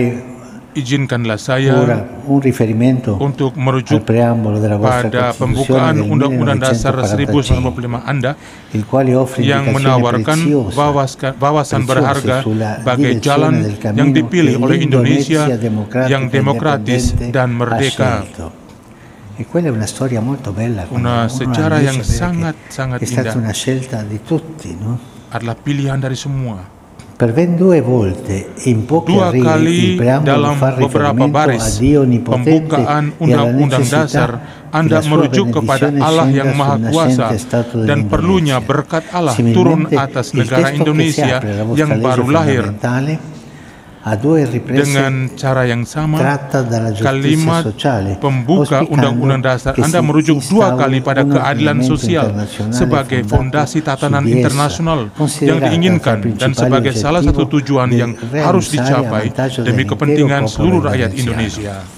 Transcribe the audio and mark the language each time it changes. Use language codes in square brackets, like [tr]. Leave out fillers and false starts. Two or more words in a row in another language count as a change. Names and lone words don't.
[id] Izinkanlah saya [it] un riferimento [id] untuk merujuk pada pembukaan Undang-Undang Dasar 1945 Anda yang menawarkan wawasan berharga sebagai jalan yang dipilih oleh Indonesia yang demokratis dan merdeka. Una sejarah yang sangat-sangat indah adalah pilihan dari semua. [it] Per ben due volte in poche righe il preambolo fa riferimento a Dio Onnipotente e alla necessità [id] Anda merujuk kepada Allah yang Maha Kuasa dan perlunya berkat Allah turun atas negara Indonesia yang baru lahir. Dengan cara yang sama, kalimat pembuka Undang-Undang Dasar Anda merujuk dua kali pada keadilan sosial sebagai fondasi tatanan internasional yang diinginkan dan sebagai salah satu tujuan yang harus dicapai demi kepentingan seluruh rakyat Indonesia.